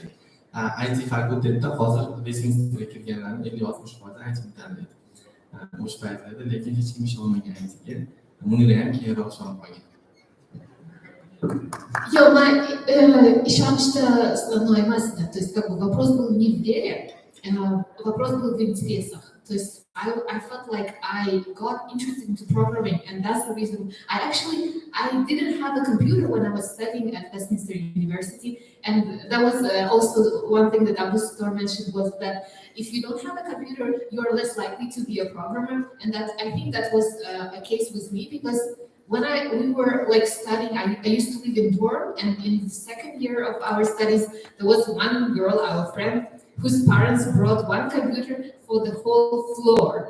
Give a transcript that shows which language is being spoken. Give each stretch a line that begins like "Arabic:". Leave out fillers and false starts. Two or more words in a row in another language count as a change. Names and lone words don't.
Uzbek: IT fakultetida hozir Westminsterga kirganlarning 50-60% ITni tanlaydi. O'sha paytlarda, lekin hech kim ishonmagan ITga. Munira ham keyinroq ishonib qolgan. Ishonchda основной emas edi.
Russian: То есть вопрос был не в вере, вопрос был в интересах. То есть
English: I felt like I got interested into programming, and that's the reason I didn't have a computer when I was studying at Westminster University, and that was also one thing that Abu Stor mentioned, was that if you don't have a computer, you are less likely to be a programmer, and that I think that was a case with me, because when we were studying, I used to live in dorm, and in the second year of our studies, there was one girl, our friend, whose parents brought one computer for the whole floor.